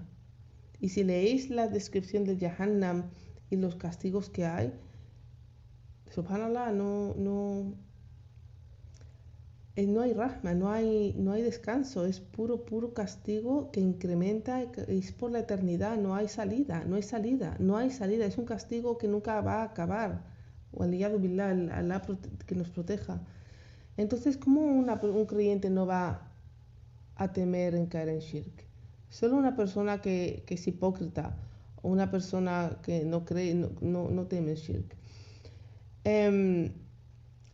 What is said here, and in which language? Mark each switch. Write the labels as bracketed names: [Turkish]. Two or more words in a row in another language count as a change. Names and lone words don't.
[Spanish] Y si leéis la descripción del Jahannam y los castigos que hay, subhanallah, no hay rahma, no hay descanso, es puro castigo que incrementa, es por la eternidad, no hay salida, es un castigo que nunca va a acabar. [Arabic] والعياذ بالله, [Spanish] Allah que nos proteja. Entonces, ¿cómo un creyente no va a temer en caer en shirk? Solo una persona que es hipócrita o una persona que no cree, no teme el shirk.